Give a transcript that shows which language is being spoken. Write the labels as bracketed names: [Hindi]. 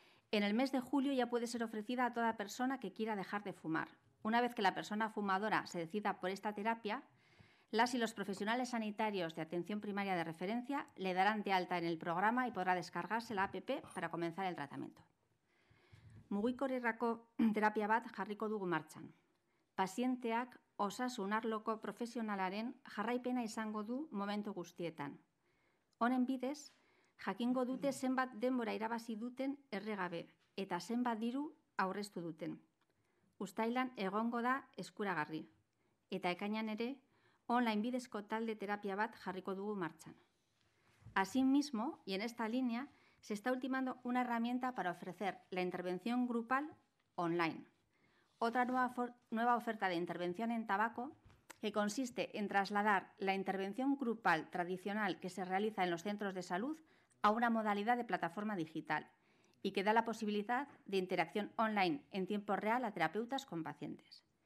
[Spanish] En el mes de julio ya puede ser ofrecida a toda persona que quiera dejar de fumar. Una vez que la persona fumadora se decida por esta terapia, las y los profesionales sanitarios de atención primaria de referencia le darán de alta en el programa y podrá descargarse la app para comenzar el tratamiento. [Basque] Mugikorrerako terapia bat jarriko dugu martxan. Pazienteak osasun arloko profesionalaren jarraipena izango du momentu guztietan. Honen bidez, jakingo dute zenbat denbora irabazi duten erregabe eta zenbat diru aurreztu duten. Uztailan egongo da eskuragarri, eta ekainean ere online bidezko talde terapia bat jarriko dugu martxan. [Spanish] Asimismo, y en esta línea, se está ultimando una herramienta para ofrecer la intervención grupal online. Otra nueva oferta de intervención en tabaco que consiste en trasladar la intervención grupal tradicional que se realiza en los centros de salud a una modalidad de plataforma digital y que da la posibilidad de interacción online en tiempo real a terapeutas con pacientes.